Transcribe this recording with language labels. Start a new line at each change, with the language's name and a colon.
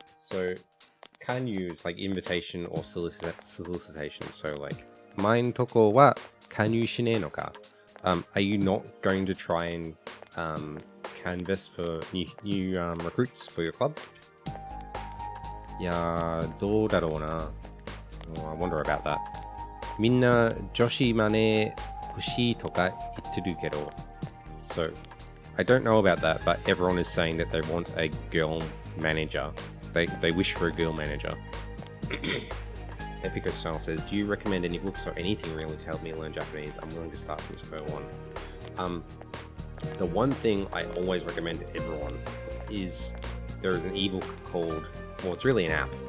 English: So kanyu is like invitation or solicitation.
Japanese: So like, main toko wa kanyu shinei no ka?
English: Are you not going to try and canvas for new recruits for your club?
Japanese: Yeah, どうだろうな.
English: I wonder about that.
Japanese: みんな女子マネ欲しいとか言ってるけど.
English: So, I don't know about that, but everyone is saying that they want a girl manager. They wish for a girl manager. Epico Style says, do you recommend any books or anything really to help me learn Japanese? I'm willing to start from square one. The one thing I always recommend to everyone is there is an ebook called, well, it's really an app.